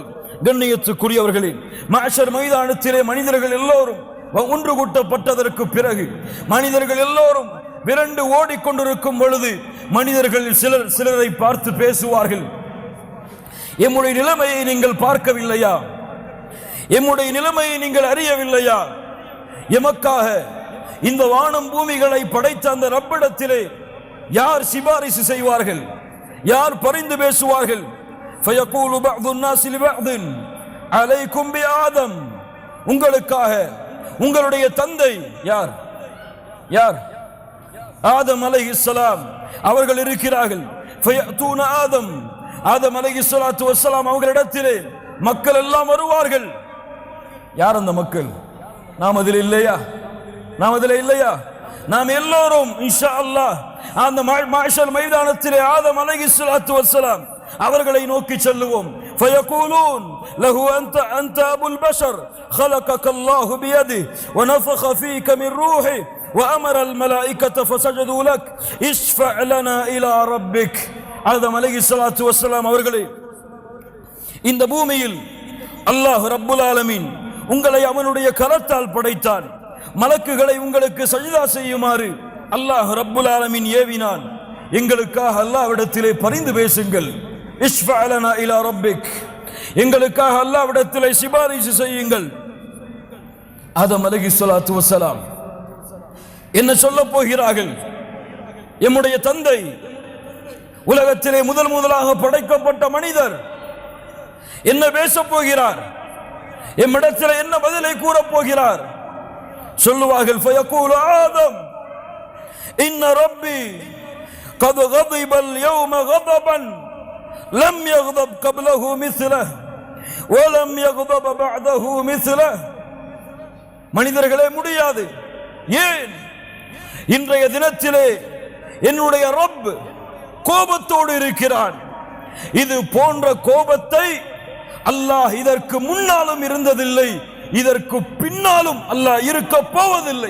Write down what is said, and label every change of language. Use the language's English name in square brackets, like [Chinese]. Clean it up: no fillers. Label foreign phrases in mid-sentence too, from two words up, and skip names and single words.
[Tamil] கண்ணியத்துக்குரியவர்களே, மஹ்ஷர் மைதானத்திலே மனிதர்கள் எல்லோரும் ஒன்று கூட்டப்பட்டதற்கு பிறகு மனிதர்கள் எல்லோரும் விரண்டு ஓடிக்கொண்டிருக்கும் பொழுது மனிதர்கள் சிலரை பார்த்து பேசுவார்கள், எம்முடைய நிலைமையை நீங்கள் பார்க்கவில்லையா? எம்முடைய நிலைமையை நீங்கள் அறியவில்லையா? எமக்காக இந்த வானம் பூமிகளை படைத்த அந்த ரப்பிடத்திலே யார் சிபாரிசு செய்வார்கள்? யார் பரிந்து பேசுவார்கள்? [Arabic] فَيَقُولُ بَعْضُ النَّاسِ لِبَعْضٍ عَلَيْكُمْ بِآدَمَ [Tamil] உங்களுக்காக உங்களுடைய தந்தை யார்? யார்? ஆதம் [Arabic] அலைஹிஸ்ஸலாம் [Tamil] அவர்கள் இருக்கிறார்கள். [Arabic] فَيَأْتُونَ آدَمَ [Tamil] ஆதம் [Arabic] عليه الصلاة والسلام [Tamil] அவர்களிடத்திலே மக்கள் எல்லாம் வருவார்கள். யார் அந்த மக்கள்? நாம் அதில் இல்லையா? நாம் அதில் இல்லையா? நாம் எல்லோரும் [Arabic] إن شاء الله [Tamil] அந்த மஹ்ஷர் மைதானத்திலே ஆதம் [Arabic] عليه الصلاة والسلام [Tamil] அவர்களை நோக்கி செல்லுவோம். [Arabic] فيقولون له أنت أبو البشر خلقك الله بيده ونفخ فيك من روحه وأمر الملائكة فسجدوا لك اشفع لنا إلى ربك. [Tamil] ஆதம் [Arabic] عليه الصلاة والسلام [Tamil] அவர்களே, இந்த பூமியில் அல்லாஹ் [Arabic] رب العالمين [Tamil] உங்களை அவனுடைய கரத்தால் படைத்தான். மலக்குகளை உங்களுக்கு சஜ்தா செய்யுமாறு அல்லாஹ் [Arabic] رب العالمين [Tamil] ஏவினான். எங்களுக்காக அல்லாஹ்விடத்திலே பரிந்து பேசுங்கள். [Arabic] اشفع لنا إلى ربك, [Tamil] எங்களுக்காக அல்லாஹ்விடத்திலே சிபாரிசு செய்யுங்கள். ஆதம் [Arabic] عليه الصلاة والسلام [Tamil] என்ன சொல்ல போகிறார்கள்? எம்முடைய தந்தை, உலகத்திலே முதலாக படைக்கப்பட்ட மனிதர் என்ன பேசப் போகிறார்? எம்மிடத்தில் என்ன பதிலை கூறப் போகிறார்? சொல்லுவார்கள், [Arabic] فيقول آدم إن ربي قد غضب اليوم غضبا لم يغضب قبله مثله ولم يغضب بعده مثله. [Tamil] மனிதர்களே, முடியாது. ஏன்? இன்றைய தினத்திலே என்னுடைய ரப் கோபத்தோடு இருக்கிறான். இது போன்ற கோபத்தை அல்லாஹ் இதற்கு முன்னாலும் இருந்ததில்லை, இதற்கு பின்னாலும் அல்லாஹ் இருக்க போவதில்லை.